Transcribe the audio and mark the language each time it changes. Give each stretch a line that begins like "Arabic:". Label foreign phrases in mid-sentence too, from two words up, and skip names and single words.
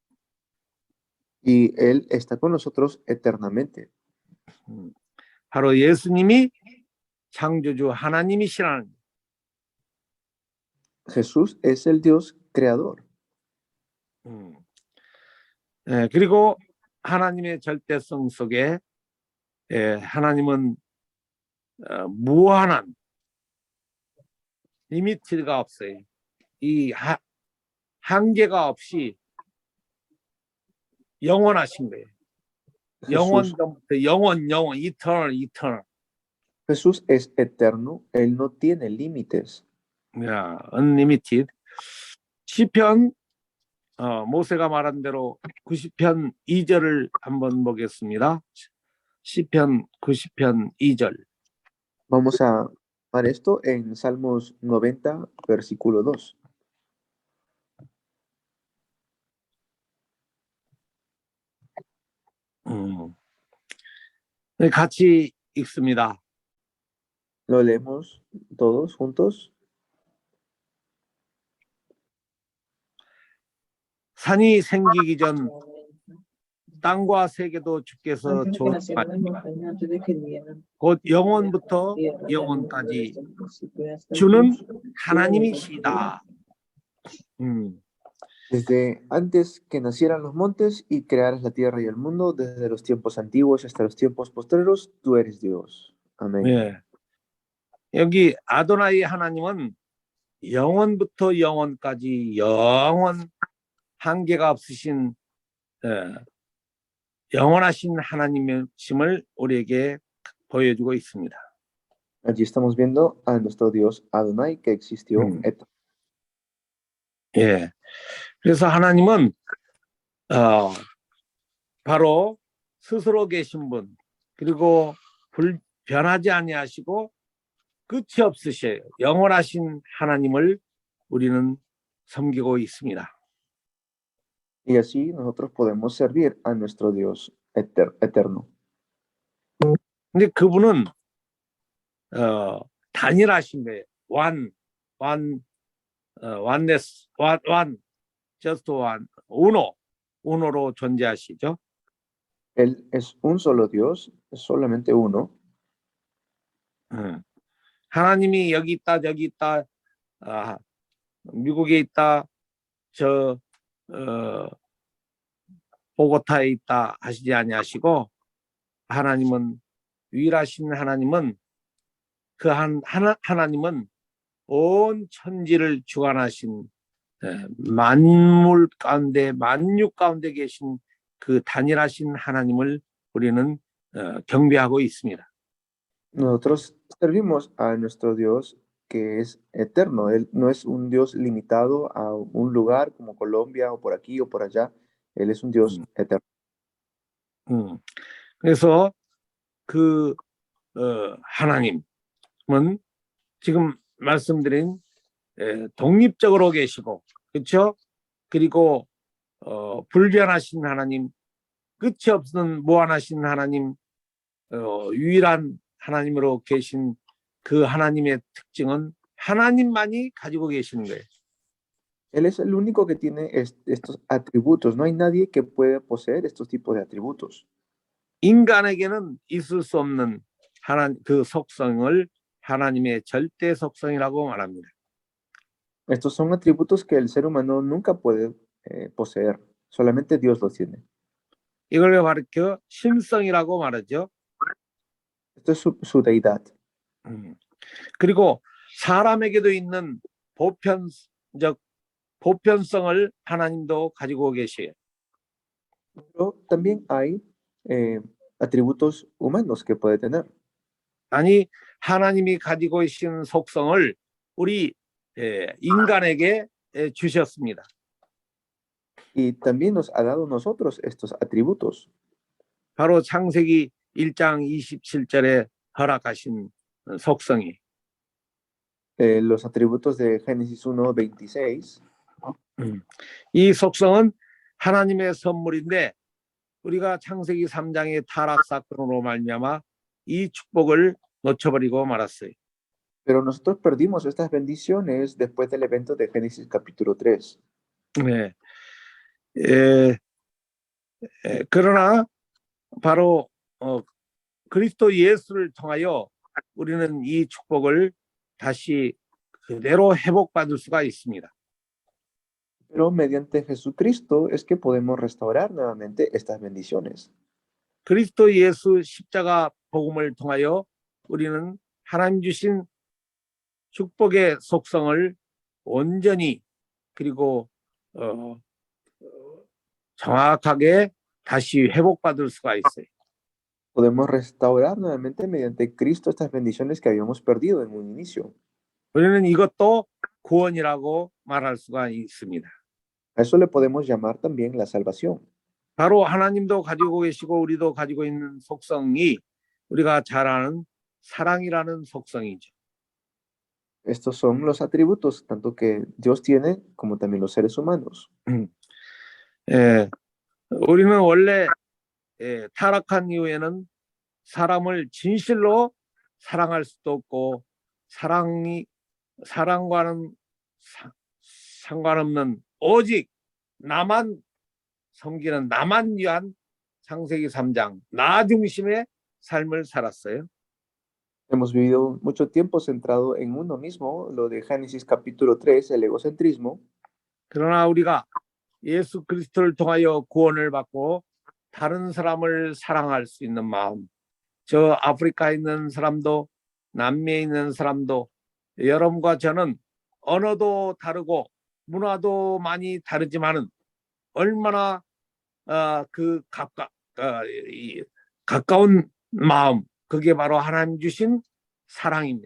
Spanish: Y Él está con nosotros eternamente.
Korean: 바로 예수님이 창조주 하나님이시라는 거예요.
Spanish: Jesús es el Dios creador.
Korean: 그리고 하나님의 절대성 속에 하나님은 무한한 리미트가 없어요. 이 한계가 없이 영원하신 거예요. 영원부터 영원, eternal.
Spanish: Jesús es eterno, Él no tiene límites.
Korean: unlimited. 시편 모세가 말한 대로 90편 2절을 한번 보겠습니다. 시편 90편 2절.
Spanish: Vamos a ver esto en Salmos 90, versículo 2.
Korean: 같이 읽습니다.
Spanish: Lo leemos todos juntos.
Korean: 산이 생기기 전 땅과 세계도 주께서 곧 영원부터 영원까지 주는 하나님이시다.
Spanish: Desde antes que nacieran los montes y crearas la tierra y el mundo, desde los tiempos antiguos hasta los tiempos postreros, tú eres Dios. Amén.
Korean: 네. 여기 아도나이 하나님은 영원부터 영원까지 영원 한계가 없으신 영원하신 하나님이심을 우리에게 보여주고 있습니다.
Spanish: Allí estamos viendo a nuestro Dios Adonai que existió.
Korean: 예. 그래서 하나님은 바로 스스로 계신 분 그리고 변하지 아니하시고 끝이 없으셔요. 영원하신 하나님을 우리는 섬기고 있습니다.
Spanish: Y así nosotros podemos servir a nuestro Dios eterno.
Korean: 근데 그분은 단일하신 거예요.
English: oneness, one, just one,
Korean: uno로 존재하시죠.
Spanish: Él es un solo Dios, es solamente uno.
Korean: 하나님이 여기 있다 저기 있다 아, 미국에 있다 저 보고타에 있다 하시지 아니하시고 하나님은 유일하신 하나님은 그 하나님은 온 천지를 주관하신 만물 가운데 만육 가운데 계신 그 단일하신 하나님을 우리는 경배하고 있습니다.
Spanish: Nosotros servimos a nuestro Dios que es eterno. Él no es un Dios limitado a un lugar como Colombia o por aquí o por allá. Él es un Dios eterno.
Korean: 그래서 그 하나님은 지금 말씀드린 독립적으로 계시고 그렇죠? 그리고 불변하신 하나님, 끝이 없는 무한하신 하나님, 유일한 하나님으로 계신 그 하나님의 특징은 하나님만이 가지고 계시는 거예요.
Spanish: Él es el único que tiene estos atributos. No hay nadie que pueda poseer estos tipos de atributos.
Korean: 인간에게는 있을 수 없는 그 속성을 하나님의 절대 속성이라고 말합니다.
Spanish: Estos son atributos que el ser humano nunca puede poseer. Solamente Dios los tiene.
Korean: 이걸 가르쳐 신성이라고 말하죠.
Spanish: Esto es su deidad.
Korean: 그리고 사람에게도 있는 보편성을 하나님도 가지고 계셔요.
Spanish: Pero también hay atributos humanos que puede tener.
Korean: 아니 하나님이 가지고 계신 속성을 우리 인간에게 주셨습니다.
Spanish: Y también nos ha dado a nosotros estos atributos.
Korean: 바로 창세기 1장 27절에 허락하신 속성이
Spanish: Los atributos de Génesis 1:26.
Korean: 이 속성은 하나님의 선물인데 우리가 창세기 3장의 타락 사건으로 말미암아 이 축복을 놓쳐버리고 말았어요.
Spanish: Pero nosotros perdimos estas bendiciones después del evento de Génesis capítulo 3.
Korean: 네. 그러나 바로 그리스도 예수를 통하여 우리는 이 축복을 다시 그대로 회복받을 수가 있습니다.
Spanish: Pero mediante Jesucristo es que podemos restaurar nuevamente estas bendiciones.
Korean: 그리스도 예수 십자가 복음을 통하여 우리는 하나님 주신 축복의 속성을 온전히 그리고 정확하게 다시 회복받을 수가 있어요.
Spanish: Podemos restaurar nuevamente mediante Cristo estas bendiciones que habíamos perdido en un inicio.
Korean: 우리는 이것도 구원이라고 말할 수가 있습니다.
Spanish: A eso le podemos llamar también la salvación.
Korean: 바로 하나님도 가지고 계시고 우리도 가지고 있는 속성이 우리가 잘 아는 사랑이라는 속성이죠.
Spanish: Estos son los atributos tanto que Dios tiene como también los seres humanos.
Korean: 우리는 원래 타락한 이후에는 사람을 진실로 사랑할 수도 없고 사랑과는 상관없는 오직 나만 섬기는 나만 위한 창세기 3장 나 중심의 삶을 살았어요.
Spanish: Hemos vivido mucho tiempo centrado en uno mismo, lo de Génesis capítulo 3, el egocentrismo.
Korean: 그러나 우리가 예수 그리스도를 통하여 구원을 받고 다른 사람을 사랑할 수 있는 마음, 저 아프리카에 있는 사람도 남미에 있는 사람도 여러분과 저는 언어도 다르고 문화도 많이 다르지만은 얼마나 가까운 마음, 그게 바로 하나님 주신 사랑입니다.